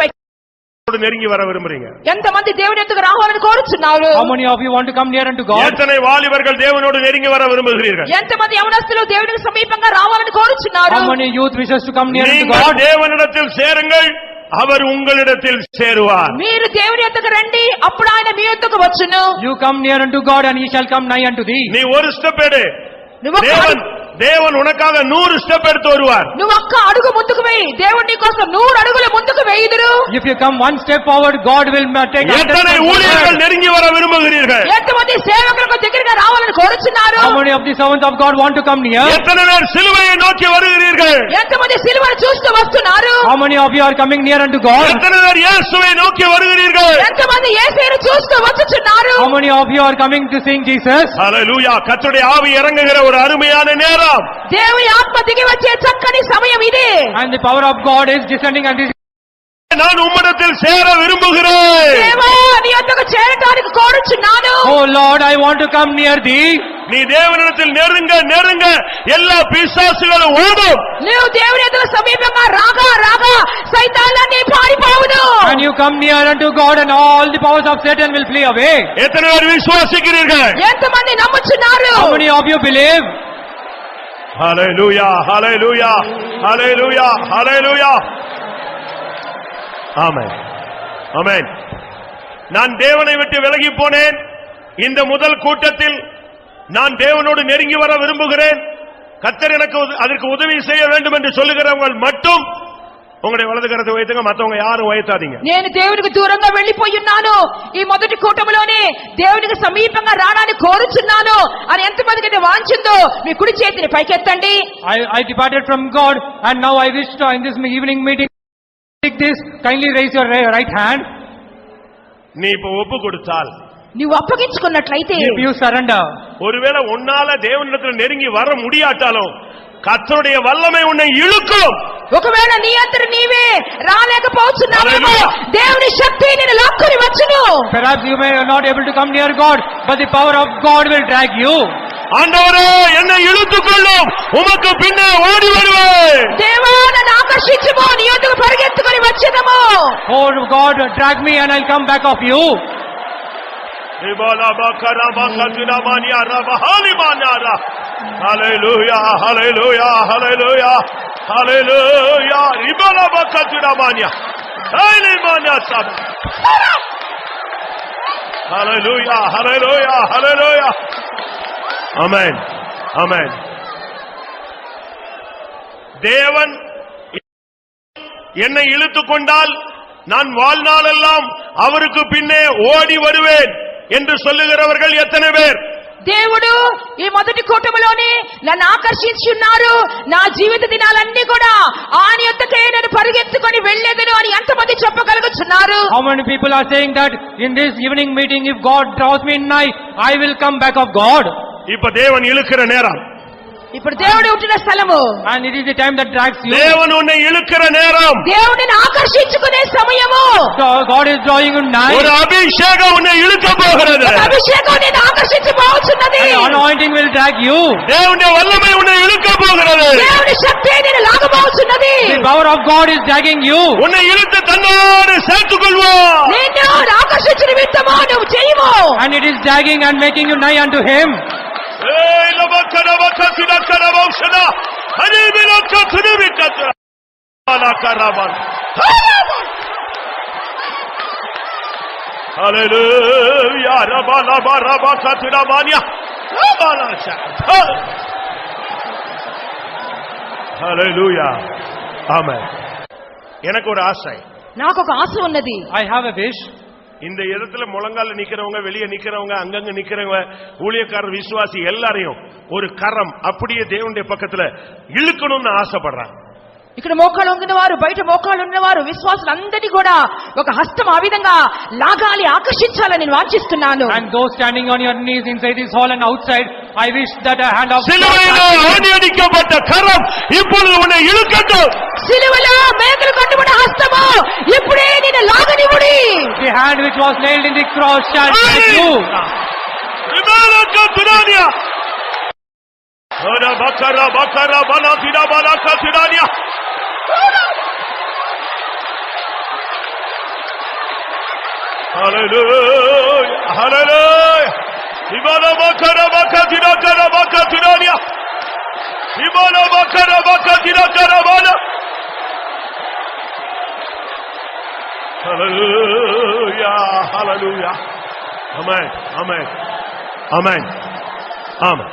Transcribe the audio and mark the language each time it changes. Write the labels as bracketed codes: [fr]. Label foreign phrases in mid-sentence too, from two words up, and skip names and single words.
[ta] நெருங்கி வர விரும்புறீங்க? [te] ఎంతమంది దేవుని యొద్దకు రావాలని కోరుచున్నారు? [en] How many of you want to come near unto God? [ta] எத்தனை வாலிபர்கள் தேவனோடு நெருங்கி வர விரும்புகிறீர்கள்? [te] ఎంతమంది యవనస్తులు దేవునికి సమీపంగా రావాలని కోరుచున్నారు? [en] How many youth wishes to come near unto [ta] நீங்கள் [en] God? [ta] தேவனிடத்தில் சேருங்கள், அவர் உங்களிடத்தில் சேருவார். [te] మీరు దేవుని యొద్దకు రండి, అప్పుడు ఆయన మీ యొద్దకు వచ్చును. [en] You come near unto God and he shall come nigh unto thee. [ta] நீ ஒரு ஸ்டெப் எடு, [te] నువ్వు [ta] தேவன் உனக்காக 100 ஸ்டெப் எடுத்து வருவார். [te] నువ్వు ఒక్క అడుగు ముందుకు వేయి, దేవుడు నీ కోసం 100 అడుగులు ముందుకు వేయుదురు. [en] If you come one step forward, God will take [ta] எத்தனை ஊழியர்கள் நெருங்கி வர விரும்புகிறீர்கள்? [te] ఎంతమంది సేవకులకు దగ్గరగా రావాలని కోరుచున్నారు? [en] How many of the servants of God want to come near? [ta] எத்தனை பேர் சிலுவையை நோக்கி வருகிறீர்கள்? [te] ఎంతమంది సిలువను చూస్తూ వస్తున్నారు? [en] How many of you are coming near unto God? [ta] எத்தனை பேர் இயேசுவை நோக்கி வருகிறீர்கள்? [te] ఎంతమంది యేసును చూస్తూ వచ్చుచున్నారు? [en] How many of you are coming to sing Jesus? [ta] ஹல்லேலூயா! கர்த்தருடைய ஆவி இறங்குகிற ஒரு அருமையான நேரம். [te] దేవుని ఆత్మ దిగి వచ్చే చక్కని సమయం ఇది. [en] And the power of God is descending and this. [ta] நான் உம்மிடத்தில் சேர விரும்புகிறேன். [te] దేవా నీ యొద్దకు చేరడానికి కోరుచున్నాను. [en] Oh Lord, I want to come near thee. [ta] நீ தேவனிடத்தில் நெருங்க நெருங்க எல்லா பிசாசுகளும் ஓடும். [te] నీవు దేవుని యొద్దకు సమీపంగా రాగా రాగా సైతాన్లన్నీ పారిపోవును. [en] And you come near unto God and all the powers of Satan will flee away. [ta] எத்தனை பேர் விசுவாசிக்கிறீர்கள்? [te] ఎంతమంది నమ్ముచున్నారు? [en] How many of you believe? [ta] ஹல்லேலூயா! ஹல்லேலூயா! ஹல்லேலூயா! ஹல்லேலூயா! ஆமென். ஆமென். நான் தேவனை விட்டு விலகி போனேன். இந்த முதல் கூட்டத்தில் நான் தேவனோடு நெருங்கி வர விரும்புகிறேன். கர்த்தர் எனக்கு அதற்கு உதவி செய்ய வேண்டும் என்று சொல்லுகிறவங்க மட்டும் உங்களுடைய வலது கரத்தை உயர்த்துங்க, மத்தவங்க யாரும் உயர்த்தாதீங்க. [te] నేను దేవునికి దూరంగా వెళ్ళిపోయి ఉన్నాను, ఈ మొదటి కూటమిలోనే దేవునికి సమీపంగా రావడానికి కోరుచున్నాను అని ఎంతమందికి వాంఛిందో మీ కుడి చేతిని పైకెత్తండి. [en] I departed from God and now I wish to in this evening meeting take this, kindly raise your right hand. [ta] நீ இப்ப ஒப்பு கொடுத்தால், [te] నువ్వు అప్పగించుకున్నట్లయితే, [en] If you surrender, [ta] ஒருவேளை உன்னால தேவனிடத்தில் நெருங்கி வர முடியாட்டாலும் கர்த்தருடைய வல்லமை உன்னை இழுக்கும். [te] ఒకవేళ నీ అంతట నీవే రాలేకపోతున్నావేమో, [en] Hallelujah. [te] దేవుని శక్తి నిన్ను లాక్కుని వచ్చును. [en] perhaps you may not able to come near God, but the power of God will drag you. [ta] ஆண்டவரே என்னை இழுத்துக் கொள்ளும், உமக்கு பின்னே ஓடி வருவேன். [te] దేవా నన్ను ఆకర్షించుము, నీ యొద్దకు పరిగెత్తుకొని వచ్చేదము. [en] Oh God, drag me and I'll come back of you. Hallelujah, hallelujah, hallelujah, hallelujah. Ribala bakaturamania. Hallelujah, hallelujah, hallelujah, hallelujah. Amen, amen. [ta] தேவன் என்னை இழுத்துக் கொண்டால் நான் வாழ்நாளெல்லாம் அவருக்கு பின்னே ஓடி வருவேன் என்று சொல்லுகிறவர்கள் எத்தனை பேர்? [te] దేవుడు ఈ మొదటి కూటమిలోనే నన్ను ఆకర్షించున్నారు, నా జీవిత దినాలన్నీ కూడా ఆయన యొద్దకే నేను పరిగెత్తుకొని వెళ్ళేదను అని ఎంతమంది చెప్పగలుగుతున్నారు? [en] How many people are saying that in this evening meeting, if God draws me nigh, I will come back of God? [ta] இப்ப தேவன் இழுக்கிற நேரம், [te] ఇప్పుడు దేవుడు ఉంటున్న స్థలము, [en] And it is the time that drags you. [ta] தேவன் உன்னை இழுக்கிற நேரம், [te] దేవుడిని ఆకర్షించుకునే సమయము. [en] So God is drawing you nigh. [ta] ஒரு அபிஷேகம் உன்னை இழுக்க போகிறது. [te] ఒక అభిషేకం నిన్ను ఆకర్షించబోతున్నది. [en] An anointing will drag you. [ta] தேவனுடைய வல்லமை உன்னை இழுக்க போகிறது. [te] దేవుని శక్తి నిన్ను లాగబోతున్నది. [en] The power of God is dragging you. [ta] உன்னை இழுத்து தன்னோடு சேர்த்துக் கொள்வார். [te] నిన్ను ఆకర్షించిన విత్తమో నువ్వు చేయము. [en] And it is dragging and making you nigh unto Him. ஏய் லபக்கரபக்கதினக்கரபௌஷனா ஹரிபிலக்கதுனிபிக்கதுரா அலகரபன். ஹalleluya ரபலபரப கத்ரபானியா ரபலஷா ஹalleluya ஆமென். [ta] எனக்கு ஒரு ஆசை, [te] నాకు ఒక ఆశ ఉన్నది. [en] I have a wish. [ta] இந்த இடத்துல முழங்கால நிக்கிறவங்க, வெளியே நிக்கிறவங்க, அங்கங்க நிக்கிறவங்க, ஊழியக்காரர், விசுவாசி எல்லாரையும் ஒரு கரம் அப்படியே தேவனுடைய பக்கத்துல இழுக்கணும்னு ஆசைப்படுறாங்க. [te] ఇక్కడ మోకాలు ఉంగిన వారు, బయట మోకాలు ఉన్నవారు, విశ్వాసులందరినీ కూడా ఒక హస్తం ఆ విధంగా లాగాలి, ఆకర్షించాలని నేను వాంఛిస్తున్నాను. [en] And those standing on your knees inside this hall and outside, I wish that a hand of [ta] சிலுவையிலே ஆணியடிக்கப்பட்ட கரம் இப்பொழுது உன்னை இழுக்கட்டும். [te] సిలువలో మేకులు కట్టుబడిన హస్తము ఇప్పుడే నిన్ను లాగనివ్వుడి. [en] the hand which was nailed in the cross shall take you. రిమాలక తురానియా ఓరా బకరా బకరా బలా తిరా బలా కతురానియా హల్లెలూయా హల్లెలూయా రిమాలా బకరా బకతిరా కరా బకతురానియా రిమాలా బకరా బకతిరా కరా బలా హల్లెలూయా హల్లెలూయా [ta] ஆமென் ஆமென் ஆமென் ஆமென்.